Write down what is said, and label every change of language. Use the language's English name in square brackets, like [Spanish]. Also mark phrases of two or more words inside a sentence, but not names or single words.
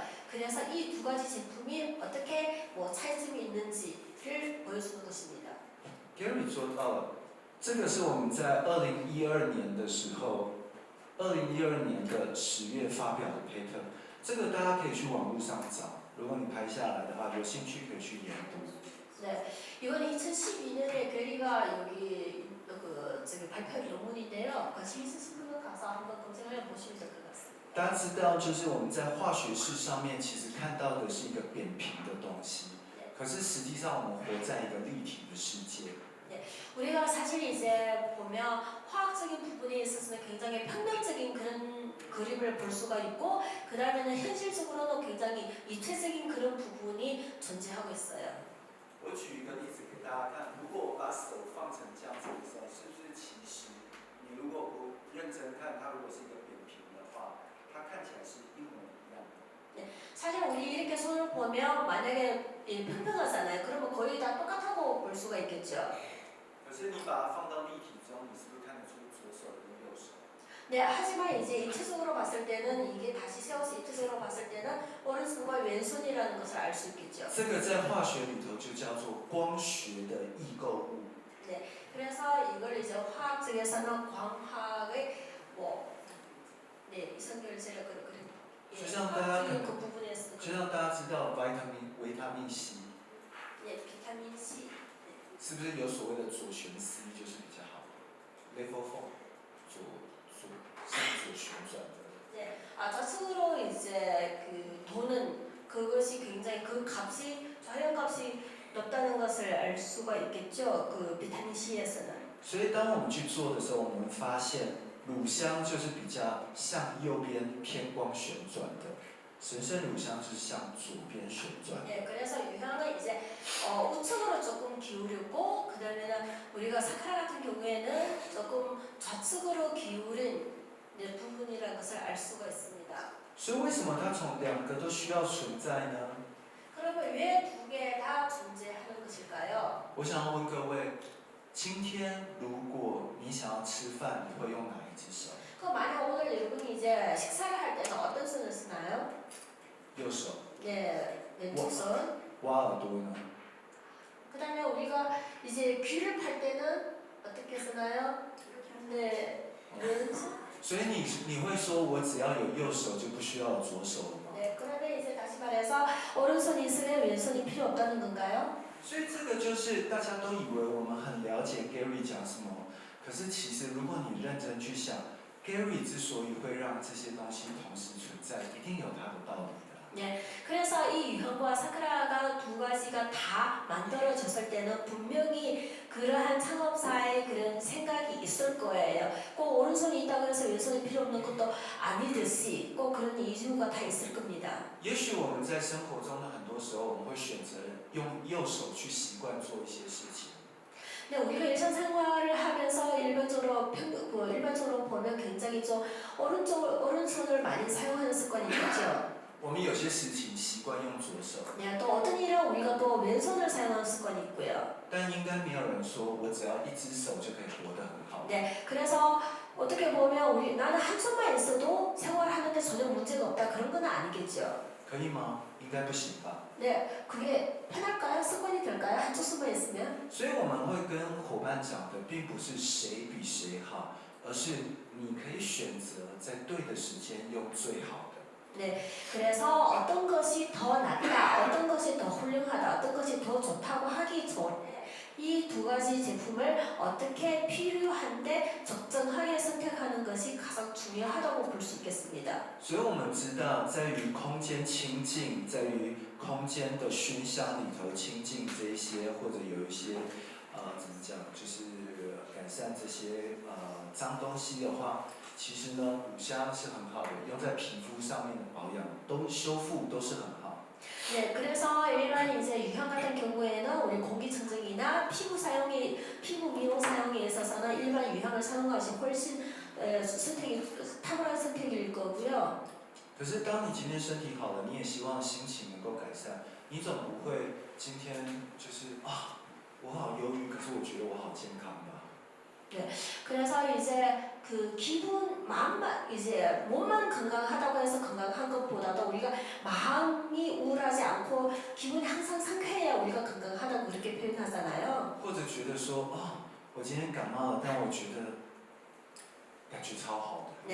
[Korean] 그래서 이 두 가지 제품이 어떻게 뭐 차이점이 있는지를 보여주는 것입니다. [Chinese] Gary 说到了，这个是我们在2012年的时候，2012年的10月发表的 paper。这个大家可以去网络上找，如果你拍下来的话，有兴趣可以去研读。 [Korean] 이건 2012년에 게리가 여기 그 저기 발표 논문이 보시면 될 것 같습니다. [Chinese] 大家知道，就是我们在化学式上面其实看到的是一个扁平的东西，可是实际上我们活在一个立体的世界。 [Korean] 우리가 사실 이제 보면 화학적인 부분에 있어서는 굉장히 평면적인 그런 그림을 볼 수가 있고 그 다음에는 현실적으로는 굉장히 입체적인 그런 부분이 존재하고 있어요. [Chinese] 我举一个例子给大家看，如果我把手放成这样子的时候，是不是其实你如果不认真看，它如果是一个扁平的话，它看起来是一模一样的。 [Korean] 사실 우리 이렇게 손을 보면 만약에 평평하잖아요. 그러면 거의 다 똑같다고 볼 수가 있겠죠. [Chinese] 可是你把它放到立体中，你是不是看得出左手跟右手？ [Korean] 네, 하지만 이제 입체적으로 봤을 때는 이게 다시 세워서 입체적으로 봤을 때는 오른손과 왼손이라는 것을 알 수 있겠죠. [Chinese] 这个在化学里头就叫做光学的异构物。 [Korean] 네, 그래서 이걸 이제 화학적에서는 광학의 뭐, 네, 이선결제를 그런 화학적인 그 부분에서 [Chinese] 就像大家知道维他命 C， [Korean] 네, 비타민 C. [Chinese] 是不是有所谓的左旋 C 就是比较好的 ？Level 4， 向左旋转的。 [Korean] 네, 좌측으로 이제 그 도는 그것이 굉장히 그 값이 저혈값이 높다는 것을 알 수가 있겠죠. 그 비타민 C에서는. [Chinese] 所以当我们去做的时候，我们发现乳香就是比较向右边偏光旋转的，神圣乳香就是向左边旋转。 [Korean] 네, 그래서 유형은 이제 우측으로 조금 기울였고 그 다음에는 우리가 사카라 같은 경우에는 조금 좌측으로 기울인 부분이라는 것을 알 수가 있습니다. [Chinese] 所以为什么它从两个都需要存在呢？ [Korean] 그러면 왜 두 개 다 존재하는 것일까요? [Chinese] 我想要问各位，今天如果你想要吃饭，你会用哪一只手？ [Korean] 그럼 만약 오늘 여러분이 이제 식사를 할 때는 어떤 손을 쓰나요? [Chinese] 右手。 [Korean] 네, 왼쪽 손. [Chinese] 挖耳朵呢？ [Korean] 그 다음에 우리가 이제 귀를 팔 때는 어떻게 쓰나요? 네, 왼손. [Chinese] 所以你会说，我只要有右手就不需要有左手了吗？ [Korean] 네, 그러면 이제 다시 말해서 오른손이 있으면 왼손이 필요 없다는 건가요? [Chinese] 所以这个就是大家都以为我们很了解 Gary 讲什么，可是其实如果你认真去想 ，Gary 之所以会让这些东西同时存在，一定有他的道理的。 [Korean] 네, 그래서 이 유형과 사크라가 두 가지가 다 만들어졌을 때는 분명히 그러한 창업사의 그런 생각이 있을 거예요. 꼭 오른손이 있다고 해서 왼손이 필요 없는 것도 아니듯이 꼭 그런 이유가 다 있을 겁니다. [Chinese] 也许我们在生活中的很多时候，我们会选择用右手去习惯做一些事情。 [Korean] 네, 우리가 일상생활을 하면서 일반적으로 보면 굉장히 좀 오른손을 많이 사용하는 습관이 있죠. [Chinese] 我们有些事情习惯用左手， [Korean] 네, 또 어떤 일은 우리가 또 왼손을 사용하는 습관이 있고요. [Chinese] 但应该没有人说我只要一只手就可以活得很好。 [Korean] 네, 그래서 어떻게 보면 나는 한 손만 있어도 생활하는데 전혀 문제가 없다 그런 건 아니겠죠. [Chinese] 可以吗？应该不行吧。 [Korean] 네, 그게 편할까요? 습관이 될까요? 한쪽 손만 있으면? [Chinese] 所以我们会跟伙伴讲的，并不是谁比谁好，而是你可以选择在对的时间用最好的。 [Korean] 네, 그래서 어떤 것이 더 낫다, 어떤 것이 더 훌륭하다, 어떤 것이 더 좋다고 하기 전에 이 두 가지 제품을 어떻게 필요한데 적정하게 선택하는 것이 가장 중요하다고 볼 수 있겠습니다. [Chinese] 所以我们知道，在于空间清净，在于空间的熏香里头清净这一些，或者有一些怎么讲，就是改善这些脏东西的话，其实呢，乳香是很好的，用在皮肤上面的保养都修复都是很好。 [Korean] 네, 그래서 일반 이제 유형 같은 경우에는 우리 공기청정기나 피부 미용 사용에 있어서는 일반 유형을 사용하는 것이 훨씬 탁월한 선택일 거고요. [Chinese] 可是当你今天身体好了，你也希望心情能够改善，你总不会今天就是我好忧郁，可是我觉得我好健康吧。 [Korean] 네, 그래서 이제 그 마음만 이제 몸만 건강하다고 해서 건강한 것보다도 우리가 마음이 우울하지 않고 기분이 항상 상쾌해야 우리가 건강하다고 그렇게 표현하잖아요. [Chinese] 或者觉得说我今天感冒了，但我觉得感觉超好的。